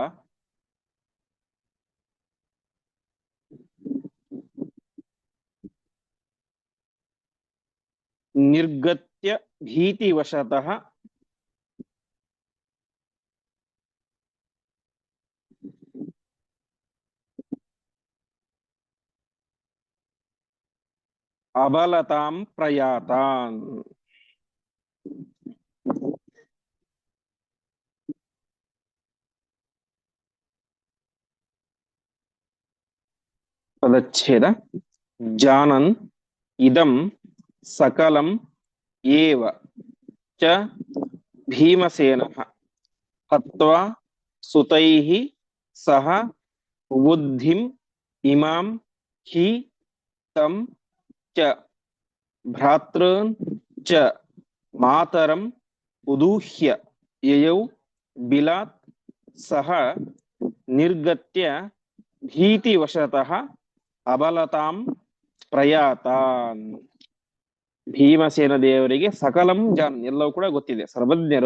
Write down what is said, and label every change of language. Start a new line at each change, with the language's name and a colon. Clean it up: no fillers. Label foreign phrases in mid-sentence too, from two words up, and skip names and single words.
Sanskrit: ನಿರ್ಗತ್ಯ ಭೀತಿವಶತಃ ಅಬಲತಾಂ ಪ್ರಯಾತಾನ್.
Kannada: ಪದಚ್ಛೇದ.
Sanskrit: ಜಾನನ್ ಇದಂ ಸಕಲಂ ಏವ ಚ ಭೀಮಸೇನಃ ಹತ್ವಾ ಸುತೈಃ ಸಹ ಬುದ್ಧಿಂ ಇಮಾಂ ಹಿ ತಂ ಚ ಭ್ರಾತೃನ್ ಚ ಮಾತರಂ ಉದೂಹ್ಯ ಯಯೌ ಬಿಲಾತ್ ಸಹ ನಿರ್ಗತ್ಯ ಭೀತಿವಶತಃ ಅಬಲತಾಂ ಪ್ರಯಾತಾನ್.
Kannada: ಭೀಮಸೇನ ದೇವರಿಗೆ
Sanskrit: ಸಕಲಂ ಜಾನ್,
Kannada: ಎಲ್ಲವೂ ಕೂಡ ಗೊತ್ತಿದೆ, ಸರ್ವಜ್ಞರು.